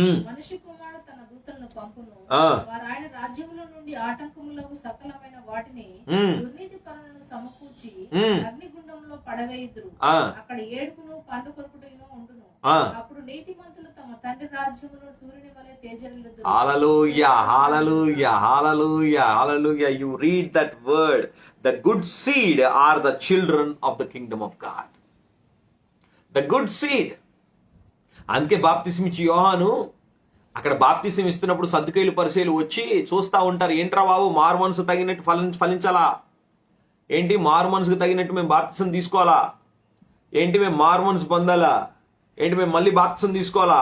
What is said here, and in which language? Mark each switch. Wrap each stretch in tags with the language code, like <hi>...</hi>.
<te>మనిషి కుమారుడు తన దూతలను పంపును, వారు ఆయన రాజ్యముల నుండి ఆటంకములకు సకలమైన వాటిని దుర్నీతి పరులను సమకూర్చి అగ్నిగుండంలో పడవేయుదురు. అక్కడ ఏడుపును పండు కొరుకుటను ఉండును. అప్పుడు నీతిమంతులు తమ తండ్రి రాజ్యములో సూర్యుని వలె తేజరిల్లుదురు. హల్లెలూయా, హల్లెలూయా, హల్లెలూయా, హల్లెలూయా.</te> <en>You read that word. The good seed are the children of the kingdom of God. The good seed.</en> <te>అందుకే బాప్తిసం ఇచ్చి యోహాను అక్కడ బాప్తిసం ఇస్తున్నప్పుడు సద్దుకైలు పరిసయ్యులు వచ్చి చూస్తా ఉంటారు. ఏంట్రా బాబు, మారు మనసు తగినట్టు ఫలించాలా ఏంటి? మారు మనసుకు తగినట్టు మేము బాప్తిసం తీసుకోవాలా ఏంటి? మేము మారు మనసు పొందాలా ఏంటి? మేము మళ్ళీ బాప్తిసం తీసుకోవాలా?</te>